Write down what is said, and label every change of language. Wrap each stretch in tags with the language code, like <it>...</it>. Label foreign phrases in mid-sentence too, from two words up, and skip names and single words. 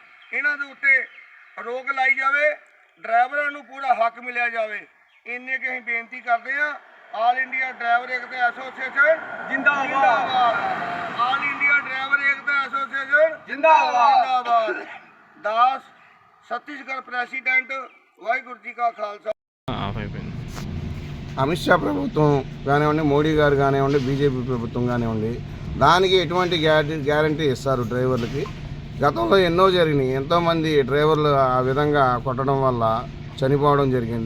<pa>ਇਹਨਾਂ ਦੇ ਉੱਤੇ ਰੋਕ ਲਾਈ ਜਾਵੇ, ਡਰਾਈਵਰਾਂ ਨੂੰ ਪੂਰਾ ਹੱਕ ਮਿਲਿਆ ਜਾਵੇ। ਇੰਨੇ ਕਿ ਅਸੀਂ ਬੇਨਤੀ ਕਰਦੇ ਹਾਂ। ਆਲ ਇੰਡੀਆ ਡਰਾਈਵਰ ਏਕਤਾ ਐਸੋਸੀਏਸ਼ਨ ਜਿੰਦਾਬਾਦ। ਆਲ ਇੰਡੀਆ ਡਰਾਈਵਰ ਏਕਤਾ ਐਸੋਸੀਏਸ਼ਨ ਜਿੰਦਾਬਾਦ। ਦਾਸ ਛੱਤੀਸਗੜ੍ਹ ਪ੍ਰੈਜ਼ੀਡੈਂਟ ਵਾਹਿਗੁਰੂ ਜੀ ਕਾ ਖ਼ਾਲਸਾ।</pa> <te>అమిత్ షా ప్రభుత్వం కానివ్వండి, మోడీ గారు కానివ్వండి, బీజేపీ ప్రభుత్వం కానివ్వండి, దానికి ఎటువంటి గ్యారంటీ ఇస్తారు డ్రైవర్లకి? గతంలో ఎన్నో జరిగినాయి. ఎంతోమంది డ్రైవర్లు ఆ విధంగా కొట్టడం వల్ల చనిపోవడం జరిగింది.</te>